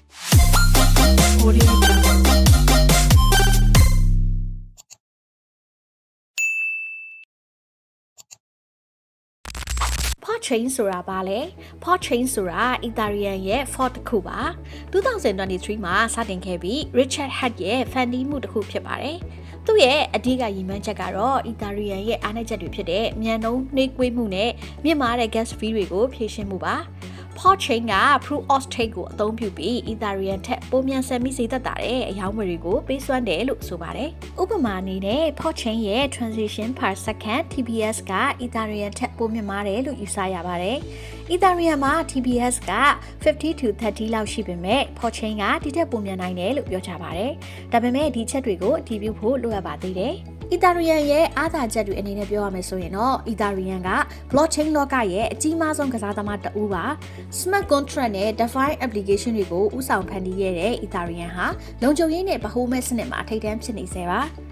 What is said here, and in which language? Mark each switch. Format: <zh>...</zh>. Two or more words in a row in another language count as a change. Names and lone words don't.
<my>Pot chain ဆိုတာပါလေ Pot chain ဆိုတာ Ethereum ရဲ့ fork တစ်ခုပါ2023မှာစတင်ခဲ့ပြီး Richard Heart ရဲ့ funding မှုတစ်ခုဖြစ်ပါတယ်သူ့ရဲ့အဓိကရည်မှန်းချက်ကတော့ Ethereum ရဲ့အားနည်းချက်တွေဖြစ်တဲ့မြန်နှုန်းနှေးကွေးမှုနဲ့ မြင့်မားတဲ့</my> <en>gas fee</en> <my>တွေကိုဖြေရှင်းမှုပါ Pot chain က</my> <en>proof of stake</en> <my>ကိုအသုံးပြုပြီး Ethereum ထက်ပိုမြန်ဆန်ပြီးဈေးသက်သာတဲ့အရောင်းဝယ်တွေကိုပေးစွမ်းတယ်လို့ဆိုပါတယ် ။ဥပမာအနေနဲ့ Pot chain ရဲ့</my> <en>transaction per second TPS</en> <my>က Ethereum ထက်ပိုမြင့်မားတယ်လို့ယူဆရပါတယ်။ Ethereum မှာ TPS က50 to 30လောက်ရှိပေမဲ့ Pot chain ကဒီထက်ပိုမြန်နိုင်တယ်လို့ပြောကြပါတယ်။ဒါပေမဲ့ဒီချက်တွေကိုအတည်ပြုဖို့လိုအပ်ပါသေးတယ်။ Ethereum ရဲ့အားသာချက်တွေအနေနဲ့ပြောရမယ်ဆိုရင်တော့ Ethereum က blockchain လောကရဲ့အကြီးမားဆုံးကစားသမားတဦးပါ</my> <en>Smart contract</en> <my>နဲ့</my> <en>DeFi application</en> <my>တွေကိုဦးဆောင်ဖန်တီးခဲ့တဲ့ Ethereum ဟာလုံခြုံရေးနဲ့ဗဟိုမဲ့စနစ်မှာထိပ်တန်းဖြစ်နေစေပါ</my>